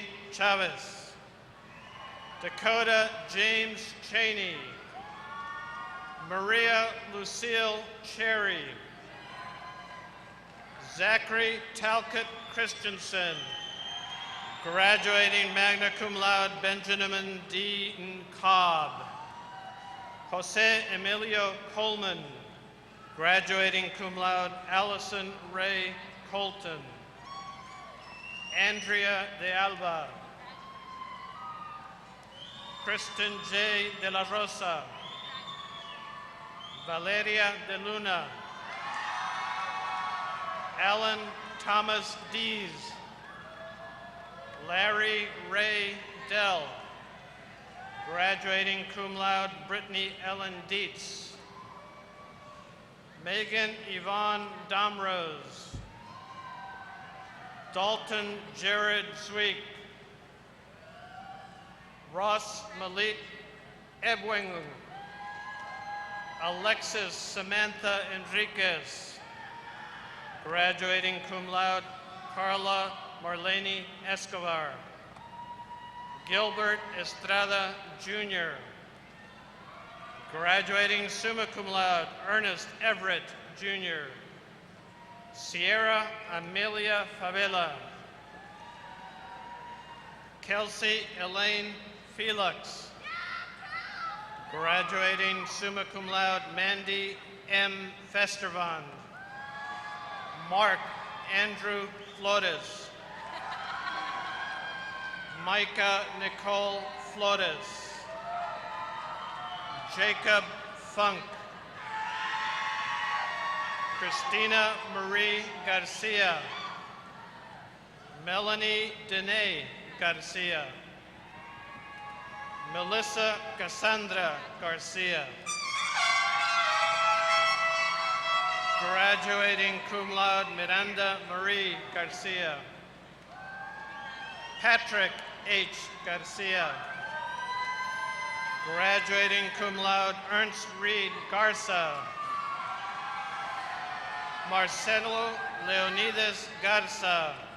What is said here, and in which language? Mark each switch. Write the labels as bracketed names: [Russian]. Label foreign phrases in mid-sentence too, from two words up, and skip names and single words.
[English] Chavez, Dakota James Cheney, Maria Lucille Cherry, Zachary Talcott Christensen, graduating [Latin] magna cum laude [English] Benjamin D. Cobb, Jose Emilio Coleman, graduating [Latin] cum laude [English] Allison Ray Colton, Andrea de Alba, Kristen J. de la Rosa, Valeria de Luna, Alan Thomas Dees, Larry Ray Dell, graduating [Latin] cum laude [English] Brittany Ellen Dietz, Megan Yvonne Domrose, Dalton Jared Zwick, Ross Malik Ebwing, Alexis Samantha Enriquez, graduating [Latin] cum laude [English] Carla Marlene Escobar, Gilbert Estrada Jr., graduating [Latin] summa cum laude [English] Ernest Everett Jr., Sierra Amelia Favela, Kelsey Elaine Felix, graduating [Latin] summa cum laude [English] Mandy M. Festervand, Mark Andrew Flores, Micah Nicole Flores, Jacob Funk, Christina Marie Garcia, Melanie Dene Garcia, Melissa Cassandra Garcia, graduating [Latin] cum laude [English] Miranda Marie Garcia, Patrick H. Garcia, graduating [Latin] cum laude [English] Ernst Reed Garza, Marcelo Leonidas Garza,